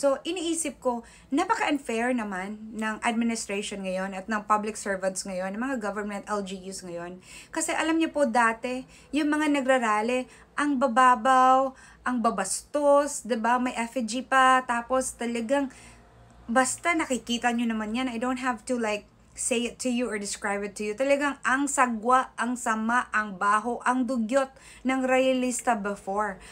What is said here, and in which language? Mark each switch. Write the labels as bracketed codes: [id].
[tl] So, iniisip ko, napaka-unfair naman ng administration ngayon at ng public servants ngayon, ng mga government LGUs ngayon. Kasi alam niyo po dati, yung mga nagrarally, ang bababaw, ang babastos, 'di ba? May effigy pa, tapos talagang basta nakikita nyo naman yan. [en] I don't have to like say it to you or describe it to you. [tl] Talagang ang sagwa, ang sama, ang baho, ang dugyot ng realista before.